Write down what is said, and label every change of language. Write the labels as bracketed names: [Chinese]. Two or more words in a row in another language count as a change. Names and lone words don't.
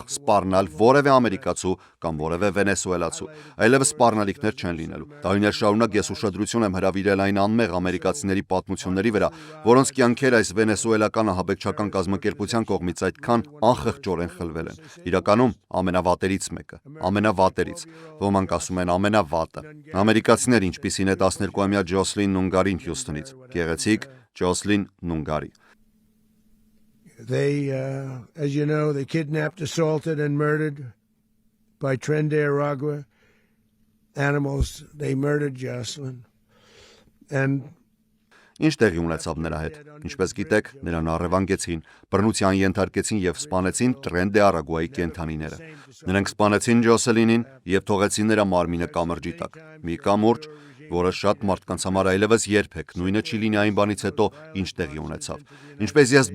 [Armenian] սպառնալ որևէ ամերիկացու կամ որևէ վենեսուելացու, այլևս սպառնալիքներ չեն լինելու։ Տարիներ շարունակ ես ուշադրություն եմ հրավիրել այն անմեղ ամերիկացիների պատմությունների վրա, որոնց կյանքեր այս վենեսուելական ահաբեկչական կազմակերպության կողմից այդքան անխղճորեն խլվել են։ Իրականում ամենավատերից մեկը, ամենավատերից, ոմանք ասում են ամենավատը։ Ամերիկացիներ, ինչպիսին է 12-ամյա Ջոսլին Նունգարին Հյուսթոնից, գեղեցիկ Ջոսլին Նունգարի։ [English] They, as you know, they kidnapped, assaulted, and murdered by Trende Aragua animals. They murdered Jocelyn. And [Armenian] Ինչ տեղի ունեցավ նրա հետ։ Ինչպես գիտեք, նրան առևանգեցին, բռնության ենթարկեցին եւ սպանեցին Տրեն դե Արագուայի կենդանիները։ Նրանք սպանեցին Ջոսելինին եւ թողեցին նրա մարմինը կամրջի տակ։ Մի կամուրջ, որը շատ մարդկանց համար այլևս երբեք նույնը չի լինի այն բանից հետո, ինչ տեղի ունեցավ։ Ինչպես ես